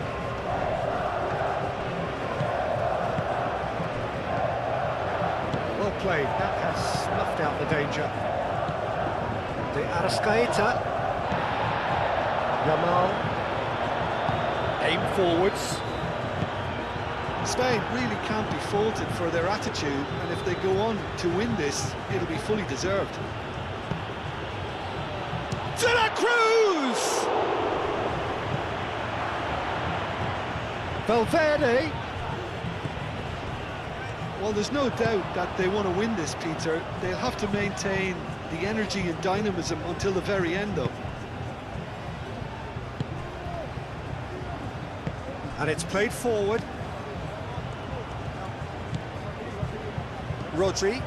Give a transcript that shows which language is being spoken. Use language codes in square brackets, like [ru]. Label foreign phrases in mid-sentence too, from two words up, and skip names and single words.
[en] Well played, that has snuffed out the danger. De Arrascaeta. Yamal. Aim forwards. Spain really can't be faulted for their attitude, and if they go on to win this, it'll be fully deserved. De la Cruz! Valverde. Well, there's no doubt that they want to win this, Peter. They'll have to maintain the energy and dynamism until the very end, though. And it's played forward. Rodri.